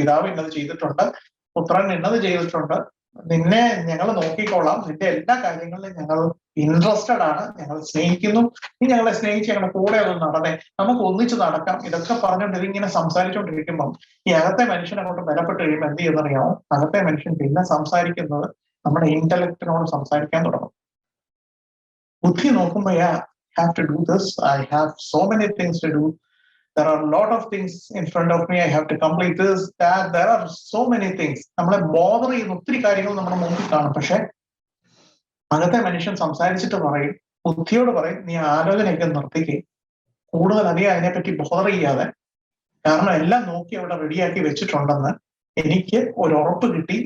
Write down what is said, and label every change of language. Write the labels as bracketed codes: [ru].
[ml] പിതാവ് ഇന്നത് ചെയ്തിട്ടുണ്ട്, പുത്രൻ ഇന്നത് ചെയ്തിട്ടുണ്ട്, നിന്നെ ഞങ്ങൾ നോക്കിക്കോളാം, നിന്റെ എല്ലാ കാര്യങ്ങളിലും ഞങ്ങൾ ഇൻട്രസ്റ്റഡ് ആണ്, ഞങ്ങൾ സ്നേഹിക്കുന്നു, നീ ഞങ്ങളെ സ്നേഹിച്ച് ഞങ്ങളുടെ കൂടെ ഒന്ന് നടന്നേ, നമുക്ക് ഒന്നിച്ച് നടക്കാം. ഇതൊക്കെ പറഞ്ഞുകൊണ്ട് ഇതിങ്ങനെ സംസാരിച്ചുകൊണ്ടിരിക്കുമ്പം ഈ അകത്തെ മനുഷ്യനെ അങ്ങോട്ട് ബലപ്പെട്ട് കഴിയുമ്പോൾ എന്ത് ചെയ്യുന്നറിയാമോ? അകത്തെ മനുഷ്യൻ പിന്നെ സംസാരിക്കുന്നത് നമ്മുടെ ഇന്റലക്റ്റിനോട് സംസാരിക്കാൻ തുടങ്ങും. ബുദ്ധി നോക്കുമ്പോ [en] have to do this, I have so many things to do, there are a lot of things in front of me, I have to complete this, that, there are so many things. [ml] നമ്മളെ bother ചെയ്യുന്ന ഒത്തിരി കാര്യങ്ങൾ നമ്മുടെ മുമ്പിൽ കാണും. പക്ഷെ അകത്തെ മനുഷ്യൻ സംസാരിച്ചിട്ട് പറയും, ബുദ്ധിയോട് പറയും, നീ ആലോചനയൊക്കെ നിർത്തിക്കേ, കൂടുതൽ അധികം അതിനെപ്പറ്റി ബോധർ ചെയ്യാതെ, കാരണം എല്ലാം നോക്കി അവിടെ റെഡിയാക്കി വെച്ചിട്ടുണ്ടെന്ന് എനിക്ക് ഒരു ഉറപ്പ് കിട്ടി.